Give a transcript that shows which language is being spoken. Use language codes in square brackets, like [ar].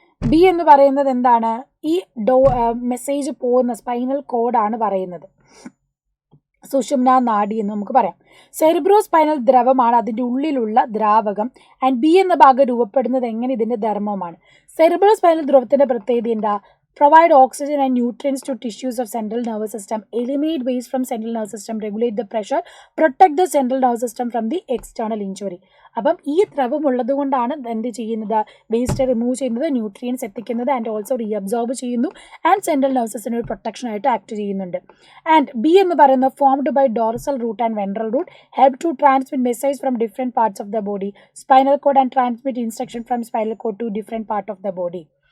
[ml] B എന്ന് പറയുന്നത് എന്താണ്? ഈ മെസ്സേജ് പോകുന്ന സ്പൈനൽ കോഡാണ് പറയുന്നത്. സുഷുമ്ന നാഡി എന്ന് നമുക്ക് പറയാം. സെറിബ്രോ സ്പൈനൽ ദ്രവമാണ് അതിൻ്റെ ഉള്ളിലുള്ള ദ്രാവകം. ആൻഡ് ബി എന്ന ഭാഗം രൂപപ്പെടുന്നത് എങ്ങനെ? ഇതിൻ്റെ ധർമ്മമാണ്. സെറിബ്രോ സ്പൈനൽ ദ്രവത്തിൻ്റെ പ്രത്യേകത എന്താ? [en] provide oxygen and nutrients to tissues of central nervous system, eliminate waste from central nervous system, regulate the pressure, protect the central nervous system from the external injury. [ml] അപ്പം ഈ ദ്രവം ഉള്ളത് കൊണ്ടാണ് എന്ത് ചെയ്യുന്നത്? വേസ്റ്റ് റിമൂവ് ചെയ്യുന്നത്, nutrients എത്തിക്കുന്നത്, [en] and also [ml] reabsorb ചെയ്യുന്നു, and central nervous സിസ്റ്റത്തിന് ഒരു പ്രൊട്ടക്ഷൻ ആയിട്ട് ആക്ട് ചെയ്യുന്നുണ്ട്. [en] and B [ml] എന്ന് പറയുന്നത് [en] Formed by dorsal root and ventral root, help to transmit message from different parts of the body, spinal cord and transmit instruction from spinal cord to different part of the body.